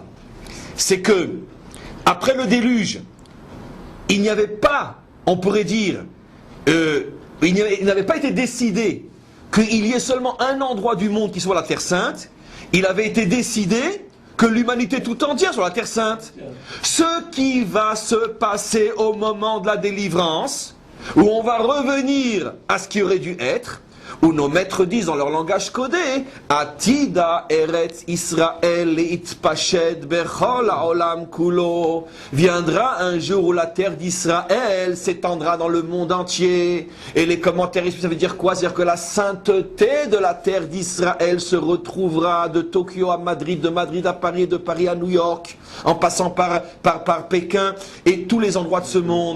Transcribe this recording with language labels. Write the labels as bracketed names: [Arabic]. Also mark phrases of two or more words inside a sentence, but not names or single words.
[French] C'est que, après le déluge, il n'y avait pas, on pourrait dire, il n'avait pas été décidé qu'il y ait seulement un endroit du monde qui soit la Terre Sainte. Il avait été décidé que l'humanité tout entière soit la Terre Sainte. Ce qui va se passer au moment de la délivrance, où on va revenir à ce qui aurait dû être, où nos maîtres disent dans leur langage codé, [Hebrew] עתידה ארץ ישראל תתפשט בכל העולם כולו. [French] Viendra un jour où la terre d'Israël s'étendra dans le monde entier. Et les commentaires, ça veut dire quoi? C'est-à-dire que la sainteté de la terre d'Israël se retrouvera de Tokyo à Madrid, de Madrid à Paris, et de Paris à New York, en passant par Pékin et tous les endroits de ce monde.